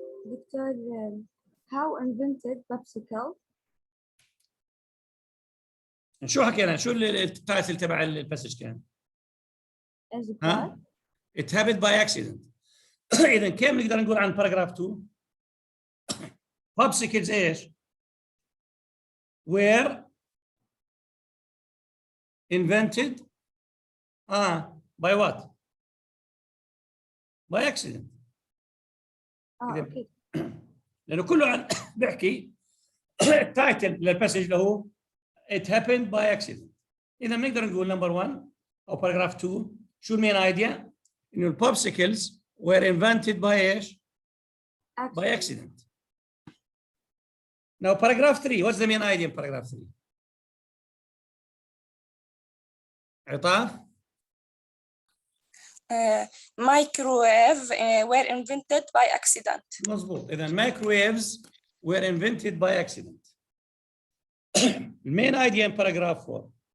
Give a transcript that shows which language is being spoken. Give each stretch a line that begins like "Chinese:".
English: Victor, how invented popsicle?
Arabic: شو حكينا؟ شو التايتل تبع الباسج كان؟
English: As a
Arabic: ها؟
English: It happened by accident.
Arabic: إذا كيف نقدر نقول عن
English: paragraph 2؟ Popsicles
Arabic: ايش؟
English: were invented by what? By accident. okay.
Arabic: لأنه كله عن بيحكي التايتل للباسج اللي هو
English: it happened by accident.
Arabic: إذا بنقدر نقول
English: number 1
Arabic: أو
English: paragraph 2
Arabic: شو المين ايديا؟ إنه البوبسيكلز
English: were invented by
Arabic: ايش؟
English: by accident. Now paragraph 3, what's the main idea in paragraph 3?
Arabic: عطاف؟
English: Microwave were invented by accident.
Arabic: مظبوط. إذا
English: microwaves were invented by accident. The main idea in paragraph 4.